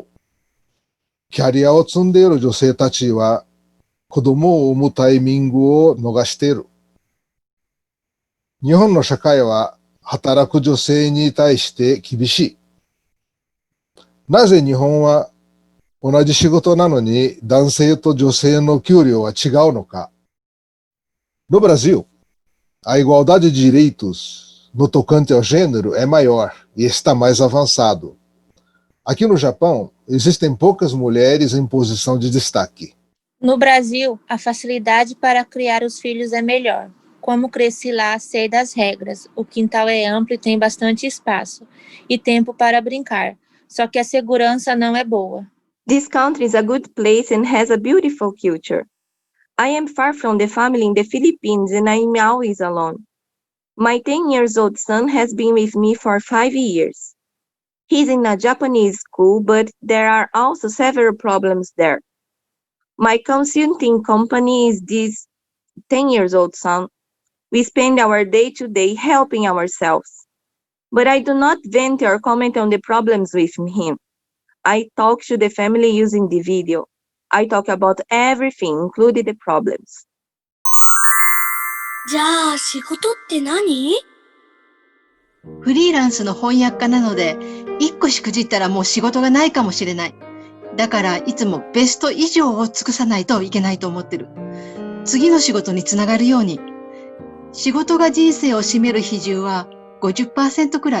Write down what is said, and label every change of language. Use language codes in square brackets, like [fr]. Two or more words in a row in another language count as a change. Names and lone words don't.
[ja] キャリアを積んでいる女性たちは子供を産むタイミングを逃している。日本の社会は働く女性に対して厳しい。なぜ日本は同じ仕事なのに男性と女性の給料は違うのか。 [pt] No Brasil, a igualdade de direitos no tocante ao gênero é maior e está mais avançado. Aqui no Japão, existem poucas mulheres em posição de destaque. No Brasil, a facilidade para criar os filhos é melhor. Como cresci lá, sei das regras. O quintal é amplo e tem bastante espaço. E tempo para brincar. Só que a segurança não é boa. [en] This country is a good place and has a beautiful culture. I am far from the family in the Philippines and I am always alone. My 10 years old son has been with me for 5 years. He's in a Japanese school, but there are also several problems there. My consulting company is this 10 years old son. We spend our day-to-day helping ourselves. But I do not vent or comment on the problems with him. I talk to the family using the video. I talk about everything, including the problems. [ja] じゃあ仕事って何？フリーランスの翻訳家なので、1個しくじったらもう仕事がないかもしれない。だからいつもベスト以上を尽くさないといけないと思ってる。次の仕事につながるように。仕事が人生を占める比重は 50% くらい。